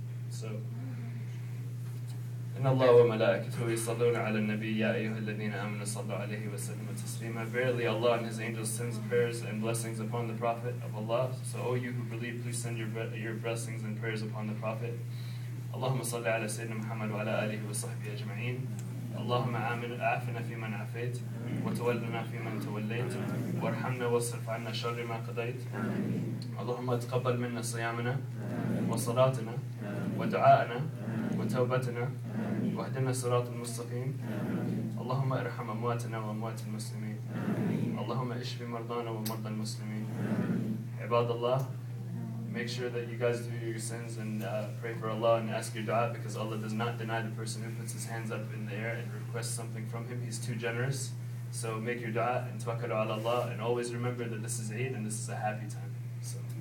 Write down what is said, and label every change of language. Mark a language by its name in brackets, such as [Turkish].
[Arabic] So, إن الله وملائكته يصلون على النبي يا أيها الذين آمنوا صلوا عليه وسلموا تسليما. [English] Verily Allah and His angels sends prayers and blessings upon the Prophet of Allah. So, O you who believe, please send your blessings and prayers upon the Prophet. [Arabic] اللهم صل على سيدنا محمد وعلى آله وصحبه أجمعين. اللهم عافنا في من عافيت وتولنا في من توليت وارحمنا واصرف عنا شر ما قضيت. اللهم تقبل منا صيامنا وصلاتنا ودعاءنا وتوبتنا واهدنا الصراط المستقيم. اللهم ارحم امواتنا واموات المسلمين. اللهم اشف مرضانا ومرضى المسلمين. عباد الله, [English] make sure that you guys do your sins and pray for Allah and ask your dua, because Allah does not deny the person who puts his hands up in the air and requests something from him. He's too generous. So make your dua and [Arabic] tawakkalu ala Allah, [English] and always remember that this is Eid and this is a happy time. So,